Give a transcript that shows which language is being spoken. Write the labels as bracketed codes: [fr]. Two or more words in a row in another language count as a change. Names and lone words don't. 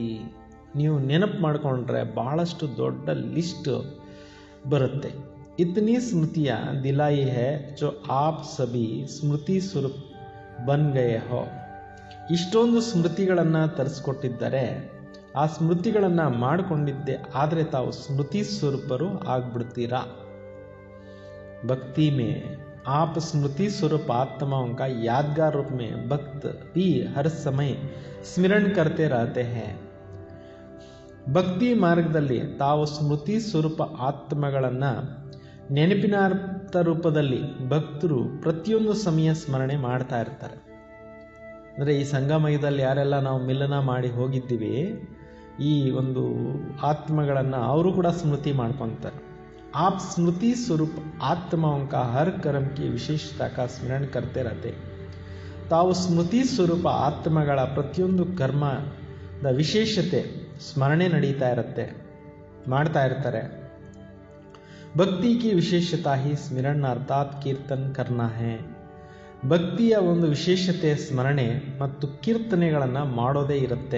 [kn] ನೀವು ನೆನಪು ಮಾಡಿಕೊಂಡ್ರೆ ಬಹಳಷ್ಟು ದೊಡ್ಡ ಲಿಸ್ಟ್ ಬರುತ್ತೆ. [hi] इतनी स्मृतियाँ दिलाई हैं जो आप सभी स्मृति स्वरूप बन गए हो. [kn] ಇಷ್ಟೊಂದು ಸ್ಮೃತಿಗಳನ್ನು ತರಿಸ್ಕೊಟ್ಟಿದ್ದಾರೆ, ಆ ಸ್ಮೃತಿಗಳನ್ನು ಮಾಡಿಕೊಂಡಿದ್ದೆ ಆದರೆ ತಾವು ಸ್ಮೃತಿ ಸ್ವರೂಪರು ಆಗ್ಬಿಡ್ತೀರಾ. [hi] भक्ति में आप स्मृति स्वरूप आत्माओं का यादगार रूप में भक्त भी हर समय स्मरण करते रहते हैं. [kn] ಭಕ್ತಿ ಮಾರ್ಗದಲ್ಲಿ ತಾವು ಸ್ಮೃತಿ ಸ್ವರೂಪ ಆತ್ಮಗಳನ್ನು ನೆನಪಿನಾರ್ಥ ರೂಪದಲ್ಲಿ ಭಕ್ತರು ಪ್ರತಿಯೊಂದು ಸಮಯ ಸ್ಮರಣೆ ಮಾಡ್ತಾ ಇರ್ತಾರೆ. ಅಂದರೆ ಈ ಸಂಗಮಯದಲ್ಲಿ ಯಾರೆಲ್ಲ ನಾವು ಮಿಲನ ಮಾಡಿ ಹೋಗಿದ್ದೀವಿ, ಈ ಒಂದು ಆತ್ಮಗಳನ್ನು ಅವರು ಕೂಡ ಸ್ಮೃತಿ ಮಾಡ್ಕೊತಾರೆ. [hi] आप स्मृति स्वरूप आत्माओं का हर कर्म की विशेषता का स्मरण करते रहते. [kn] ತಾವು ಸ್ಮೃತಿ ಸ್ವರೂಪ ಆತ್ಮಗಳ ಪ್ರತಿಯೊಂದು ಕರ್ಮದ ವಿಶೇಷತೆ ಸ್ಮರಣೆ ನಡೀತಾ ಇರುತ್ತೆ, ಮಾಡ್ತಾ ಇರ್ತಾರೆ. [hi] भक्ति की विशेषता ही स्मरण अर्थात् कीर्तन करना है. [kn] ಭಕ್ತಿಯ ಒಂದು ವಿಶೇಷತೆ ಸ್ಮರಣೆ ಮತ್ತು ಕೀರ್ತನೆಗಳನ್ನು ಮಾಡೋದೇ ಇರುತ್ತೆ.